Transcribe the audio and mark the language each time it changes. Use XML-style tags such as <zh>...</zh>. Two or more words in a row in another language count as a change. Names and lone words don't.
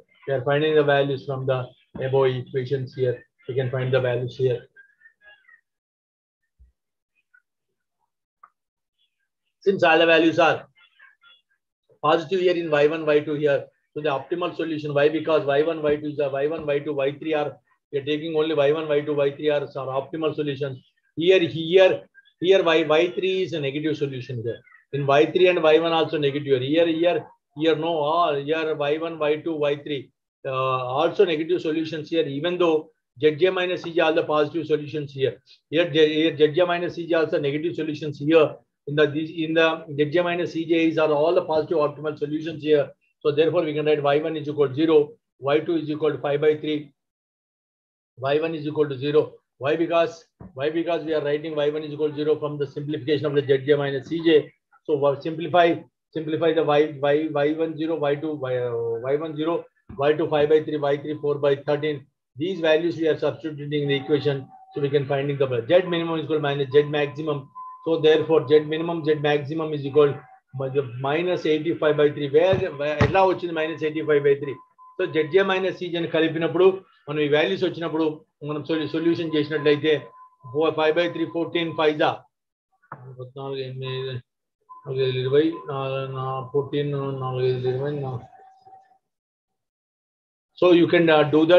<en>We are finding the values from the above equations here. We can find the values here. Since all the values are positive here in y1 y2 here, so the optimal solution, why? Because y1 y2 is a y1 y2 y3 are, we are taking only y1 y2 y3 are optimal solutions. Here y3 is a negative solution here. In y3 and y1 also negative. Here no, all here y1 y2 y3 also negative solutions here, even though zj minus cj all the positive solutions here. Here zj minus cj also negative solutions here. In the zj minus cj is are all the positive optimal solutions here. So therefore we can write y1 is equal to 0, y2 is equal to 5 by 3, y1 is equal to 0. Why? Because we are writing y1 is equal to 0 from the simplification of the zj minus cj. So simplify the y1 0, y1 0, y2 5 by 3, y3 4 by 13. These values we are substituting in the equation, so we can finding the z minimum is equal to minus z maximum. So therefore z minimum z maximum is equal to minus 85 by 3.</en> <te>Where ఎలా వచ్చింది</te> <en>minus 85 by 3?</en> <te>సో</te> <en>zj minus cj</en> <te>ని కలిపినప్పుడు మనం ఈ వాల్యూస్ వచ్చినప్పుడు మనం సొల్యూషన్ చేసినట్లయితే 5 by 3 14 5 దా 14 4 14 4</te> <en>So you can do that.</en>